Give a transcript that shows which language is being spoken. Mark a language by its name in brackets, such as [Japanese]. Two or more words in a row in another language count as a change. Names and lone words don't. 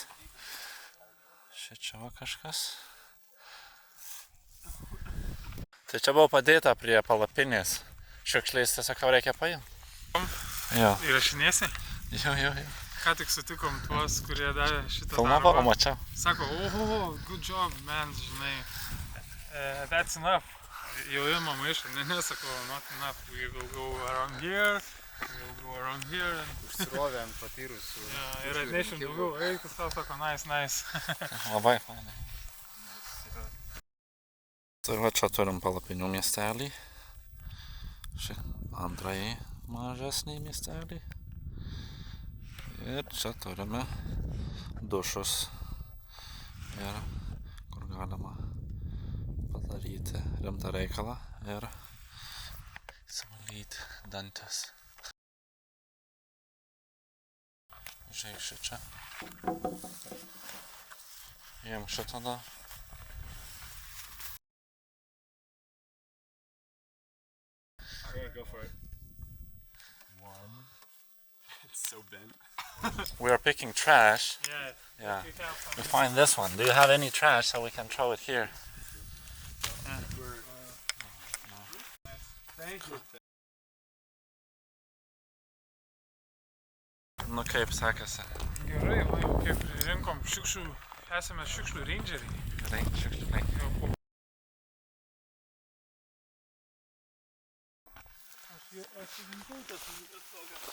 [Lithuanian] Čia va kažkas. Tai čia buvo padėta prie palapinės. Šiukšlės tiesiog jau reikia paimti. Jo. Įrašinėsi? Jo. Ką tik sutikom tuos, kurie darė šitą Filmavo, darbą. mačiau. Sako, oho, [English] good job, man, žinai. That's enough. [Lithuanian] Jau ima maišą, nesakau, [English] not enough. We will go around here. We will go around here. [Lithuanian] Užsirovė ant patyrusių. Ir atnešim daugiau. Eikis tau, sako, nice. Labai fainai. Tai va čia turim palapinių miestelį. Šį antrąjį mažesnį miestelį. Ir čia turime dušus. Ir kur galima padaryti rimtą reikalą ir įsivalyti dantis. Žiūrėk šičia. Jiem šitą da. [English] Go for it. One. It's so bent. We are picking trash. Yeah. Yeah. We find this one. Do you have any trash so we can throw it here? Thank you. [Lithuanian] Nu kaip sekasi? Gerai, va jau kaip rinkom šiukšlių, esame šiukšlių rangeriai. Gerai, šiukšliai. Jau po... Aš rinkau tas tokias.